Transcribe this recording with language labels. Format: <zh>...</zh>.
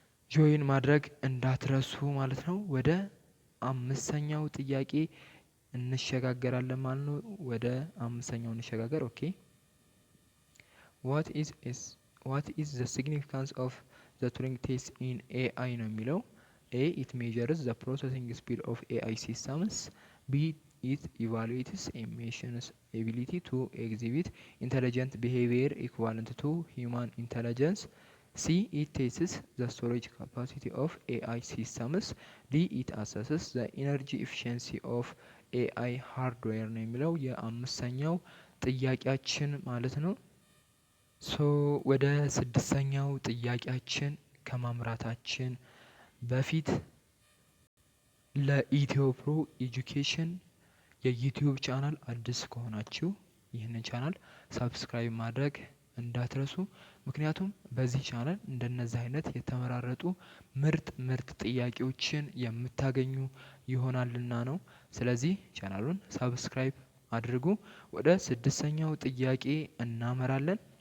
<am>ጆይን ማድረግ እንዳትረሱ ማለት ነው። ወደ አምስተኛው ጥያቄ እንሸጋገራለን ማለት ነው። ወደ አምስተኛው እንሸጋገር። ኦኬ</am> <en>what is the significance of the Turing test in AI</en> <am>ነው የሚለው።</am> <en>A it measures the processing speed of AI systems. B it evaluates a machine's ability to exhibit intelligent behavior equivalent to human intelligence. C it tests the storage capacity of AI systems. D it assesses the energy efficiency of AI hardware</en> <am>ነው የሚለው የአምስተኛው ጥያቄያችን ማለት ነው። ወደ ስድስተኛው ጥያቄያችን ከማምራታችን በፊት ለኢትዮ ፕሮ ኤጁኬሽን የዩቲዩብ ቻናል አዲስ ከሆናችሁ ይህንን ቻናል ሳብስክራይብ ማድረግ እንዳትረሱ። ምክንያቱም በዚህ ቻናል እንደነዚህ አይነት የተመራረጡ ምርጥ ጥያቄዎችን የምታገኙ ይሆናልና ነው። ስለዚህ ቻናሉን ሳብስክራይብ አድርጉ። ወደ ስድስተኛው ጥያቄ እናመራለን።</am>